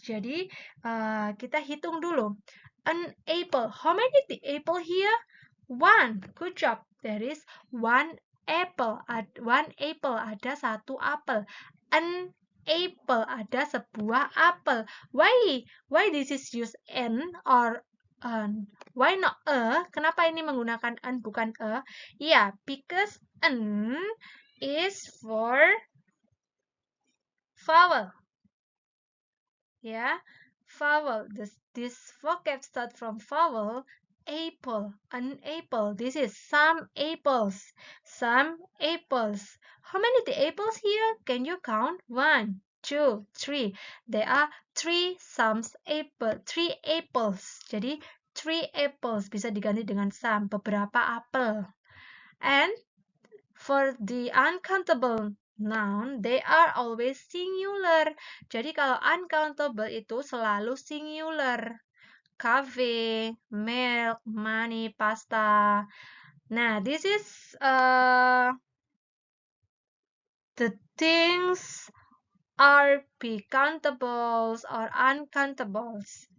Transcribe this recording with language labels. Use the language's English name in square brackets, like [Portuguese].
[Indonesian] Jadi kita hitung dulu. [English] Unable, how many the apple here? One. Good job. There is one apple. One apple, [Indonesian] ada satu apel. [English] An apple, [Indonesian] ada sebuah apel. [English] Why this is use an or why not a? [Indonesian] Kenapa ini menggunakan an bukan a? [English] Yeah, because an is for vowel. Yeah, vowel. This vocab start from vowel. Apple, an apple. This is some apples. Some apples. How many the apples here? Can you count? 1, 2, 3. There are three apple. 3 apples. [Indonesian] Jadi 3 apples bisa diganti dengan some. Beberapa apel. [English] And for the uncountable noun, they are always singular. [Indonesian] Jadi kalau uncountable itu selalu singular. [English] Cafe, milk, money, pasta. Nah, this is the things are be countables or uncountables.